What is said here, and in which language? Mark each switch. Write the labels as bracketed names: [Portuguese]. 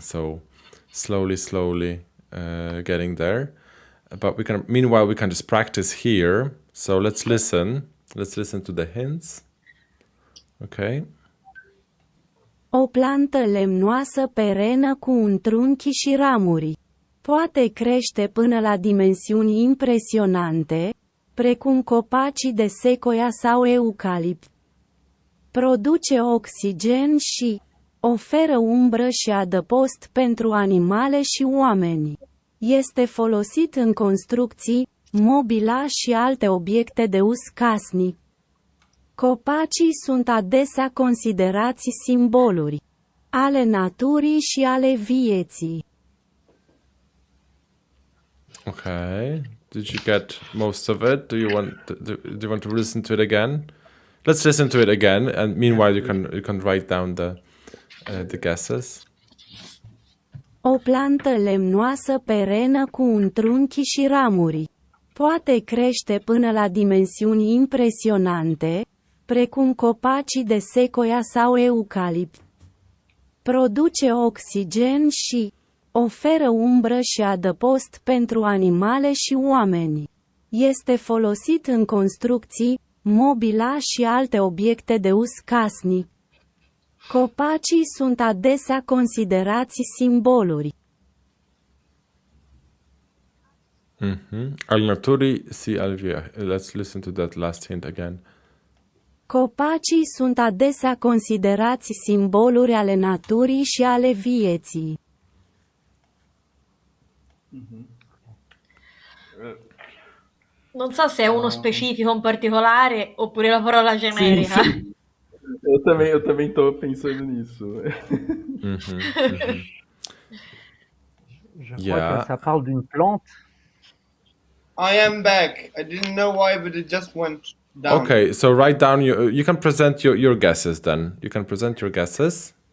[English] So slowly getting there. But meanwhile, we can just practice here. So let's listen. Let's listen to the hints. Okay. [Romanian] O plantă lemnoasă perenă cu un trunchi și ramuri. Poate crește până la dimensiuni impresionante, precum copacii de secoia sau eucalipt. Produce oxigen și oferă umbră și adăpost pentru animale și oameni. Este folosit în construcții, mobila și alte obiecte de uz casnic. Copacii sunt adesea considerați simboluri ale naturii și ale vieții. [English] Okay. Did you get most of it? Do you want to listen to it again? Let's listen to it again, and meanwhile you can write down the guesses. [Romanian] O plantă lemnoasă perenă cu un trunchi și ramuri. Poate crește până la dimensiuni impresionante, precum copacii de secoia sau eucalipt. Produce oxigen și oferă umbră și adăpost pentru animale și oameni. Este folosit în construcții, mobila și alte obiecte de uz casnic. Copacii sunt adesea considerați simboluri Al naturii si al vieții. [English] Let's listen to that last hint again. [Romanian] Copacii sunt adesea considerați simboluri ale naturii și ale vieții. [Italian] Non so se è uno specifico in particolare oppure la parola generica. [Portuguese] Sim. Eu também tô pensando nisso. [French] Je crois que ça parle d'une plante. [English] I am back. I didn't know why, but it just went down. Okay, so write down you can present your guesses then. You can present your guesses.